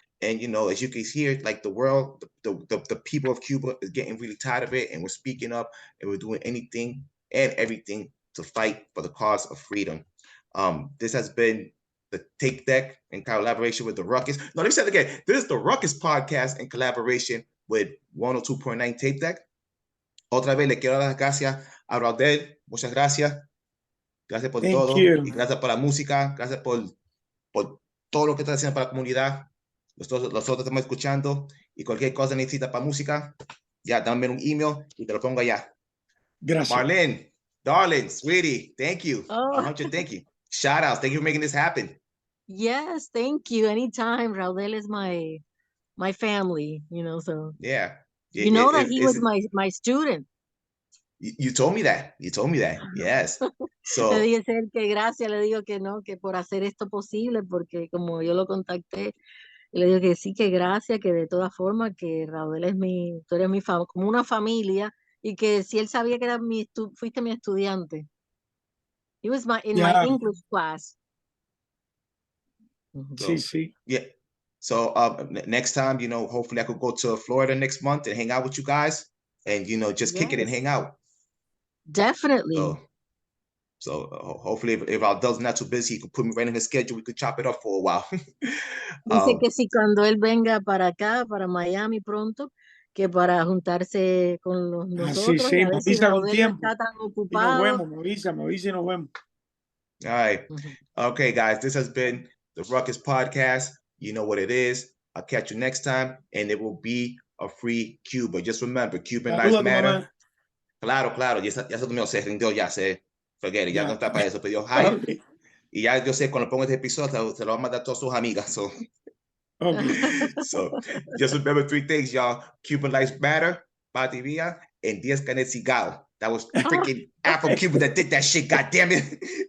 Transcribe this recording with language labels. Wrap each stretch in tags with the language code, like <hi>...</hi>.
<en>And, as you can hear, like the world, the people of Cuba is getting really tired of it. And we're speaking up and we're doing anything and everything to fight for the cause of freedom. This has been the Tape Deck in collaboration with the Ruckus. No, let me say it again. This is the Ruckus podcast in collaboration with 102.9 Tape Deck.</en> <es>Otra vez le quiero dar las gracias a Raudel. Muchas gracias. Gracias por todo. Y gracias por la música. Gracias por todo lo que está haciendo para la comunidad. Nosotros estamos escuchando, y cualquier cosa necesita para música, ya dame un email y te lo pongo allá. Gracias.</es> <en>Marlene, darling, sweetie, thank you. Oh. 100, thank you. Shout outs. Thank you for making this happen. Yes, thank you. Anytime. Raudel is my family, so. Yeah. That he was my student. You told me that. You told me that. Yes. So.</en> <es>Le dije que gracias, le digo que no, que por hacer esto posible, porque como yo lo contacté, y le digo que sí, que gracias, que de todas formas, que Raudel tú eres como una familia, y que si él sabía que era fuiste mi estudiante.</es> <en>He was my English class.</en> <es>Sí.</es> <en>Yeah. So next time, hopefully I could go to Florida next month and hang out with you guys, and just kick it and hang out. Definitely. So hopefully if Raudel's not too busy, he could put me right in his schedule. We could chop it up for a while.</en> <es>Dice que si cuando él venga para acá, para Miami pronto, que para juntarse con nosotros, sí, a ver si Raudel no está tan ocupado. Y nos vemos, me avisa y nos vemos.</es> <en>All right. Okay, guys, this has been the Ruckus Podcast. You know what it is. I'll catch you next time, and it will be a free Cuba. Just remember, Cuban lives matter.</en> <es>Claro, ya se durmió, se rindió, ya se</es> <en>forget it,</en> <es>ya no está para eso, pero</es> <en>hi. Okay.</en> <es>Y ya yo sé, cuando pongo este episodio, se lo va a mandar a todas sus amigas.</es> <en>So, so just remember 3 things, y'all. Cuban lives matter, Pativia, and Diez Canet Cigal. That was freaking Afro-Cuban that did that shit, goddammit.</en>